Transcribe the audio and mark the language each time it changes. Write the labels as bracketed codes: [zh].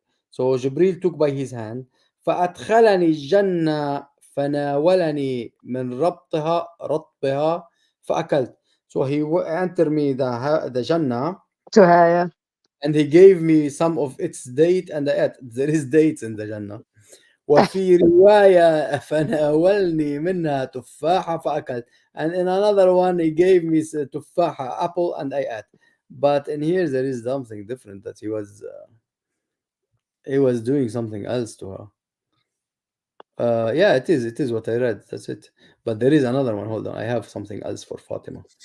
[en] So Jibril took by his hand, [ar] فأدخلني الجنة فناولني من رطبها فأكلت. [en] So he entered me the Jannah, To her, yeah. and he gave me some of its date, and I ate. There is dates in the Jannah. [ar] وفي رواية فناولني منها تفاحة فأكلت. [en] And in another one he gave me تفاحة, apple, and I ate. But in here there is something different, that he was doing something else to her. Yeah, it is what I read. That's it. But there is another one. Hold on, I have something else for Fatima.